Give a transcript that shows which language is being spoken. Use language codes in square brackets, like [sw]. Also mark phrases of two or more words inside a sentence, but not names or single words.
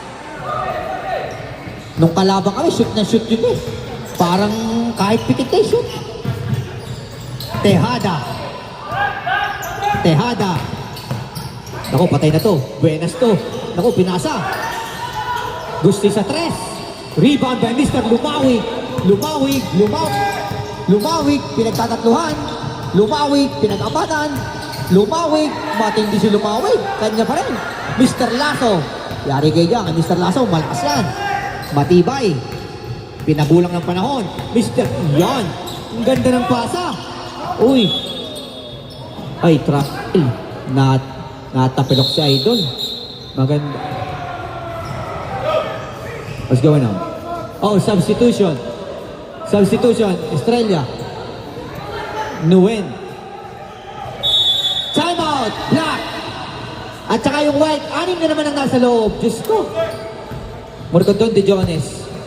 [tl] Nung kalaban kami, shoot na shoot yun eh. Parang kahit pikit eh, shoot. Tejada. Naku, patay na to. Buenas to. Naku, pinasa. Gusti sa tres. [en] Rebound by Mr. [tl] Lumawi, pinagtatatluhan. Lumawi, pinag-abatan. Lumawi, matindi si Lumawi. Kanya pa rin. Mr. Lasso. Yari kayo dyan. Mr. Lasso, malakas yan. Matibay. Pinagulang ng panahon. Mr. Yan. Ang ganda ng pasa. Uy. Ay, travel. Natapilok si Idol. Maganda. [en] What's going on? Oh, substitution. Estrella. Nguyen. Timeout. Black. [tl] At saka yung white. 6 na naman ang nasa loob. Diyos ko. Morcondon de Jones.